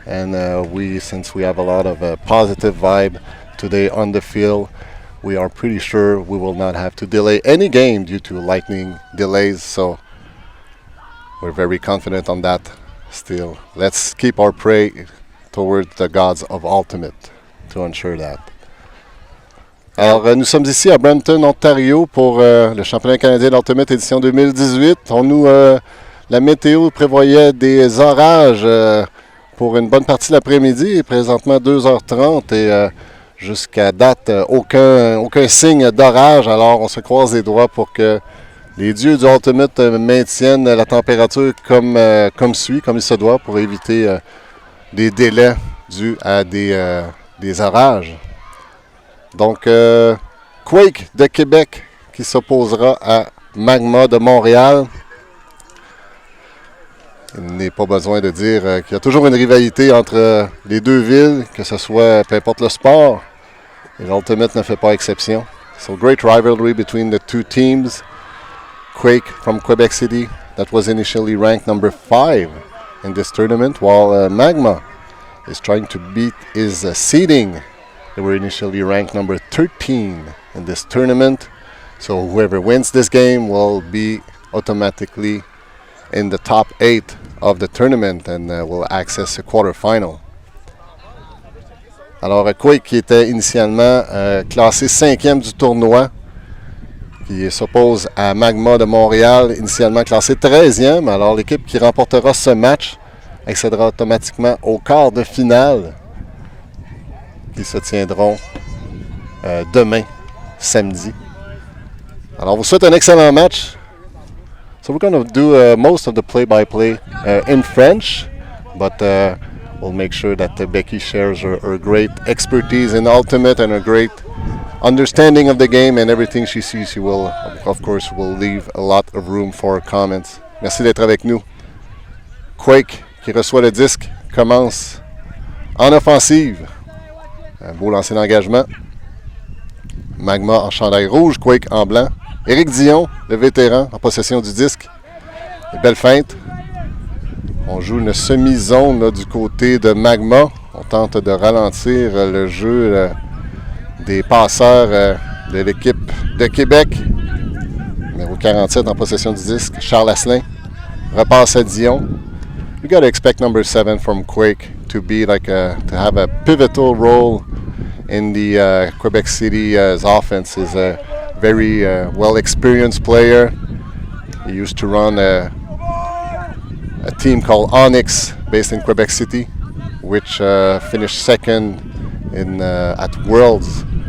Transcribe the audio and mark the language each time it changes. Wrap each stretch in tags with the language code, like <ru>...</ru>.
<en>And since we have a lot of positive vibe today on the field, we are pretty sure we will not have to delay any game due to lightning delays. So we're very confident on that still. Let's keep our prayer towards the gods of Ultimate to ensure that.</en> <fr>Alors, nous sommes ici à Brampton, Ontario pour le championnat canadien d'Ultimate édition 2018. La météo prévoyait des orages pour une bonne partie de l'après-midi, et présentement 2h30 et jusqu'à date, aucun signe d'orage. Alors, on se croise les doigts pour que les dieux du Ultimate maintiennent la température comme il se doit, pour éviter des délais dus à des orages. Donc, Quake de Québec qui s'opposera à Magma de Montréal. Il n'est pas besoin de dire qu'il y a toujours une rivalité entre les deux villes, que ce soit peu importe le sport. Et l'Ultimate ne fait pas exception.</fr> <en>So, great rivalry between the two teams. Quake from Quebec City, that was initially ranked number 5 in this tournament, while Magma is trying to beat his seeding. They were initially ranked number 13 in this tournament. So whoever wins this game will be automatically in the top 8 of the tournament and will access a quarterfinal.</en> <fr>Alors Quake, qui était initialement classé 5e du tournoi, qui s'oppose à Magma de Montréal, initialement classé 13e. Alors l'équipe qui remportera ce match accédera automatiquement au quart de finale, qui se tiendront demain, samedi. Alors, on vous souhaite un excellent match.</fr> <en>So we're going to do most of the play-by-play in French, but we'll make sure that Becky shares her great expertise in Ultimate and her great understanding of the game, and everything she sees, she will, of course, will leave a lot of room for comments.</en> <fr>Merci d'être avec nous. Quake, qui reçoit le disque, commence en offensive. Un beau lancer d'engagement. Magma en chandail rouge, Quake en blanc. Éric Dion, le vétéran, en possession du disque. Et belle feinte. On joue une semi-zone là, du côté de Magma. On tente de ralentir le jeu des passeurs de l'équipe de Québec. Numéro 47 en possession du disque, Charles Asselin. Repasse à Dion.</fr> <en>You got to expect number 7 from Quake to be to have a pivotal role in the Quebec City's offense. He's a very well-experienced player. He used to run a team called Onyx, based in Quebec City, which finished second at Worlds.</en>